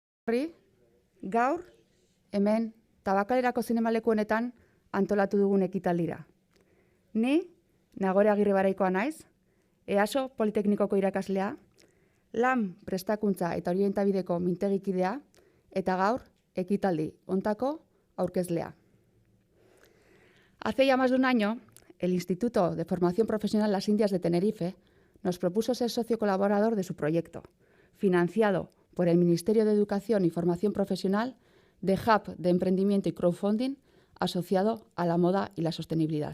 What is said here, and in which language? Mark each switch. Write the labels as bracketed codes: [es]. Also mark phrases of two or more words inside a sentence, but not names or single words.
[eu] Free, gaur, hemen, Tabakalerako zinemaleku honetan antolatu dugun ekitaldira. Ni, Nagore Agirrebaraikoa naiz, EASO Politeknikoko irakaslea, lan prestakuntza eta orientabideko mintegikidea, eta gaur, ekitaldi hontako aurkezlea. [es] Hace ya más de un año, el Instituto de Formación Profesional Las Indias de Tenerife nos propuso ser socio colaborador de su proyecto, financiado por el Ministerio de Educación y Formación Profesional de Hub de Emprendimiento y Crowdfunding asociado a la moda y la sostenibilidad.